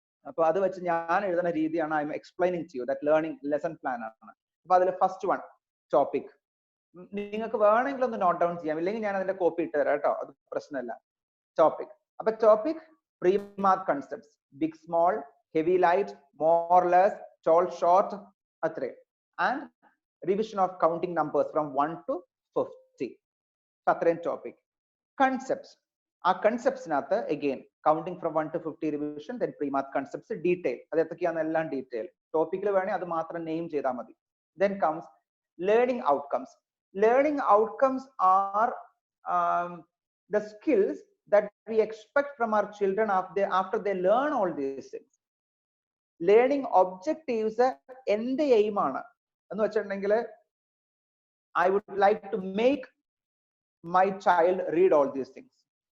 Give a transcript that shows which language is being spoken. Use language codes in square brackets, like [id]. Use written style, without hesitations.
[ml] അപ്പൊ അത് വെച്ച് ഞാൻ എഴുതുന്ന രീതിയാണ് [en] I'm explaining to you that [ml] learning lesson plan ആണ്. അപ്പൊ അതിൽ ഫസ്റ്റ് വൺ ടോപ്പിക് നിങ്ങൾക്ക് വേണമെങ്കിൽ ഒന്ന് നോട്ട് ഡൗൺ ചെയ്യാം, ഇല്ലെങ്കിൽ ഞാൻ അതിന്റെ കോപ്പി ഇട്ട് തരാം കേട്ടോ, അത് പ്രശ്നമില്ല. ടോപ്പിക്, അപ്പൊ topic പ്രീമാത്ത് concepts, big small, [en] heavy light, more less, tall short, [ml] അത്രേ. [en] And revision of counting numbers from 1 to 50. [ml] അത്രയും ടോപ്പിക്. കൺസെപ്റ്റ്സ്, ആ കൺസെപ്റ്റ്സിനകത്ത് [en] again counting from 1 to 50 revision, then pre-math concepts detail, [ml] അത് എത്രയാണ് എല്ലാം ഡീറ്റെയിൽ. ടോപ്പിക്കിൽ വേണേ അത് മാത്രം നെയിം ചെയ്താൽ മതി. [en] Then comes learning outcomes. Learning outcomes are the skills that we expect from our children after they learn all these things. [ml] Learning objectives എന്റെ എയിം ആണ് എന്ന് വെച്ചിട്ടുണ്ടെങ്കിൽ [en] I would like to make my child read all these things.